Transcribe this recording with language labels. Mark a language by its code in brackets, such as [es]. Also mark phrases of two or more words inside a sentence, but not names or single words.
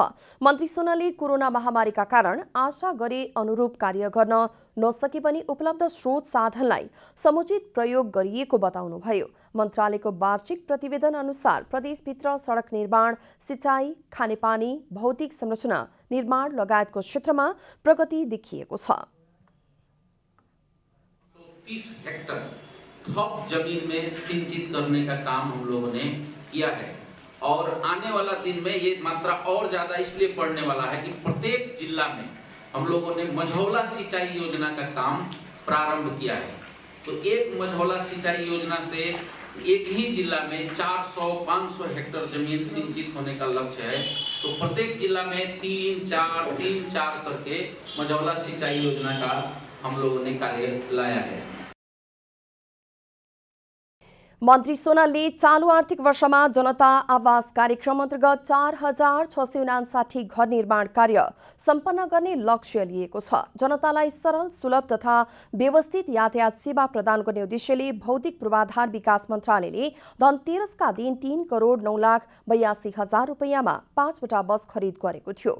[ne] मन्त्री सोनलले कोरोना महामारीका कारण आशा गरे अनुरूप कार्य गर्न नसके पनि उपलब्ध स्रोत साधनलाई समुचित प्रयोग गरिएको बताउनुभयो। मन्त्रालयको वार्षिक प्रतिवेदन अनुसार प्रदेशभित्र सडक निर्माण, सिंचाई, खानेपानी, भौतिक संरचना निर्माण लगायतको क्षेत्रमा प्रगति देखिएको छ। [hi] 30 हेक्टर थप जमीन में सिंचित करने का काम हम लोगों ने किया है और आने वाला दिन में ये मात्रा और ज्यादा इसलिए बढ़ने वाला है कि प्रत्येक जिला में हम लोगों ने मझौला सिंचाई योजना का काम प्रारंभ किया है। तो एक मझौला सिंचाई योजना से एक ही जिला में 400-500 हेक्टर जमीन सिंचित होने का लक्ष्य है। तो प्रत्येक जिला में 3-4 करके मझौला सिंचाई योजना का हम लोगों ने कार्य लाया है। [ne] मन्त्री सोनलले चालू आर्थिक वर्षमा जनता आवास कार्यक्रम अन्तर्गत 4,659 घर निर्माण कार्य सम्पन्न गर्ने लक्ष्य लिएको छ। जनतालाई सरल, सुलभ तथा व्यवस्थित यातायात सेवा प्रदान गर्ने उद्देश्यले भौतिक पूर्वाधार विकास मन्त्रालयले धनतेरसका दिन 3,82,82,000 रुपैयाँमा 5वटा बस खरिद गरेको थियो।